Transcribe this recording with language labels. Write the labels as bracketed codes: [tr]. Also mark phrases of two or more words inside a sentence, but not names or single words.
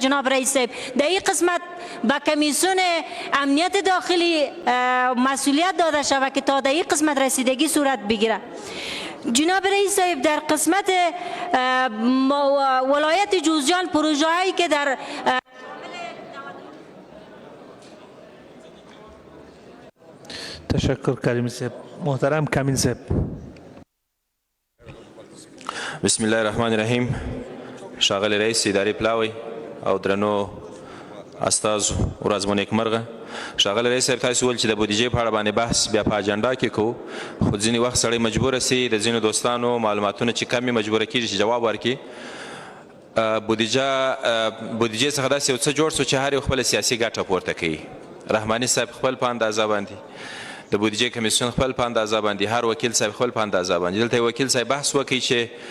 [fa] جناب رئیس صاحب، در این قسمت به کمیسیون امنیت داخلی مسئولیت داده شود که تا در این قسمت رسیدگی صورت بگیره. جناب رئیس صاحب، در قسمت ولایت جوزجان پروژه هایی که در تشکر کریم صاحب. محترم کامین صاحب. [ar] بسم الله الرحمن الرحیم. [ps] ښاغلی رئیس ادارې پلاوی او درنو استازو ورځ مو نیکمرغه. ښاغلی رئیس صاحب تاسو وویل چې د بودیجې په اړه باندې بحث بیا په اجنډا کې کوو خو ځینې وخت سړی مجبوره سي د ځینو دوستانو معلوماتونه چې کم یې مجبوره کېږي چې جواب ورکړي بودیجې څخه داسې یو څه جوړ سو چې هر یو خپله سیاسي ګټه پورته کوي رحماني صاحب خپل په اندازه باندې د بودیجې کمیسیون خپل په اندازه باندې هر وکیل صاحب خپل په اندازه باندې دلته وکیل صاحب بحث وکړي چې